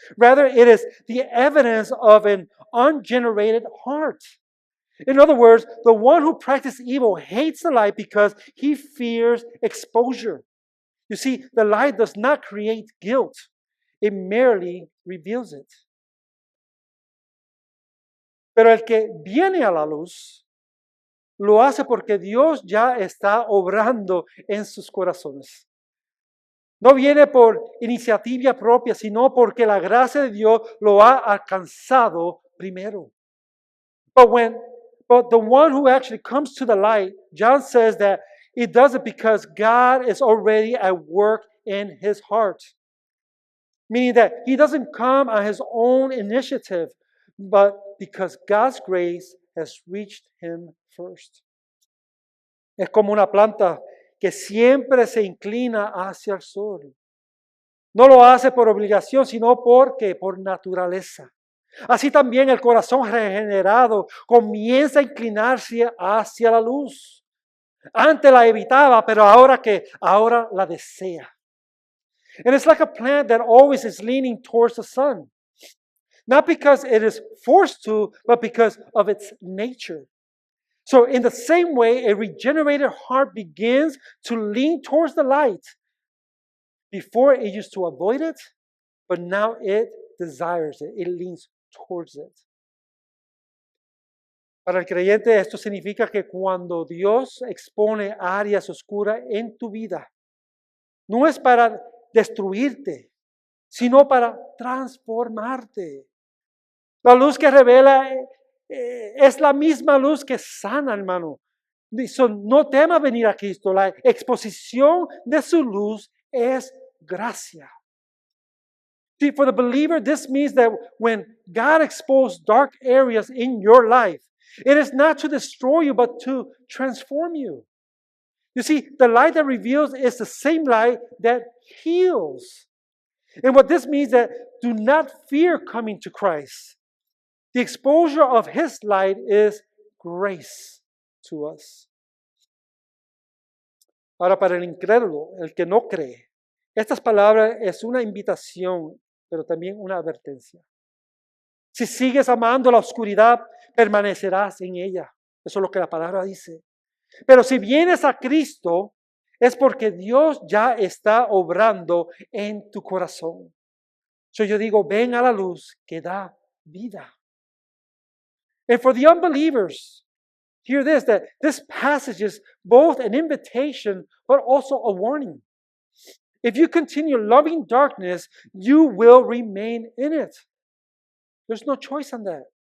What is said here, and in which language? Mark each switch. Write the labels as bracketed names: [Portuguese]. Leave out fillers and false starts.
[English] Rather, it is the evidence of an ungenerated heart. In other words, the one who practices evil hates the light because he fears exposure. You see, the light does not create guilt. It merely reveals it. [Spanish] Pero el que viene a la luz lo hace porque Dios ya está obrando en sus corazones. No viene por iniciativa propia, sino porque la gracia de Dios lo ha alcanzado primero. [English] But the one who actually comes to the light, John says that it does it because God is already at work in his heart. Meaning that he doesn't come on his own initiative, but because God's grace has reached him first. [Spanish] Es como una planta que siempre se inclina hacia el sol. No lo hace por obligación, sino porque por naturaleza. Así también el corazón regenerado comienza a inclinarse hacia la luz. Antes la evitaba, pero ahora la desea. [English] And it's like a plant that always is leaning towards the sun. Not because it is forced to, but because of its nature. So in the same way, a regenerated heart begins to lean towards the light. Before it used to avoid it, but now it desires it. It leans towards it. [Spanish] Para el creyente esto significa que cuando Dios expone áreas oscuras en tu vida, no es para destruirte, sino para transformarte. La luz que revela es la misma luz que sana, hermano. No tema venir a Cristo. La exposición de su luz es gracia. [English] See, for the believer, this means that when God exposed dark areas in your life, it is not to destroy you, but to transform you. You see, the light that reveals is the same light that heals. And what this means that do not fear coming to Christ. The exposure of His light is grace to us. [Spanish] Ahora, para el incrédulo, el que no cree, estas palabras es una invitación, pero también una advertencia. Si sigues amando la oscuridad, permanecerás en ella. Eso es lo que la palabra dice. Pero si vienes a Cristo, es porque Dios ya está obrando en tu corazón. Yo digo, ven a la luz que da vida. [English] And for the unbelievers, hear this, that this passage is both an invitation, but also a warning. If you continue loving darkness, you will remain in it. There's no choice on that.